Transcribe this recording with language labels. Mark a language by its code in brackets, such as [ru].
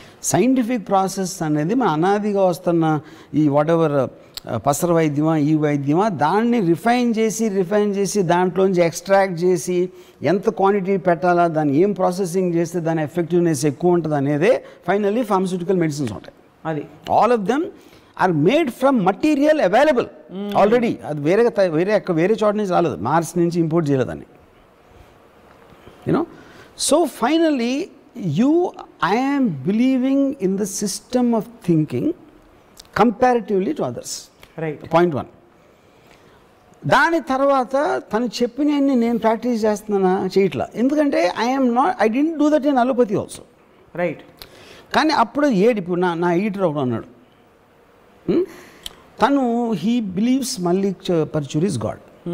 [te] Scientific process అనేది మన అనాదిగా వస్తున్న ఈ వాట్ ఎవర్ పసర వైద్యమా ఈ వైద్యమా దాన్ని రిఫైన్ చేసి దాంట్లోంచి ఎక్స్ట్రాక్ట్ చేసి ఎంత క్వాంటిటీ పెట్టాలా, దాన్ని ఏం ప్రాసెసింగ్ చేస్తే దాని ఎఫెక్టివ్నెస్ ఎక్కువ ఉంటుంది అనేదే ఫైనల్లీ ఫార్మస్యూటికల్ మెడిసిన్స్ ఉంటాయి. అది [en] All of them are made from material available already. [te] అది వేరే చోట నుంచి రాలేదు, మార్స్ నుంచి ఇంపోర్ట్ చేయలేదని. [en] You know, so finally I am believing in the system of thinking comparatively to others. Right. Point 1. [te] దాని తర్వాత తను చెప్పినన్ని నేను ప్రాక్టీస్ చేస్తున్నానా చేయట్లా, ఎందుకంటే [en] I didn't do that in allopathy also. Right. [te] కానీ అప్పుడు ఇప్పుడు నా ఎడిటర్ ఒకడు అన్నాడు, తను [en] He believes Mallik Parchuri is God.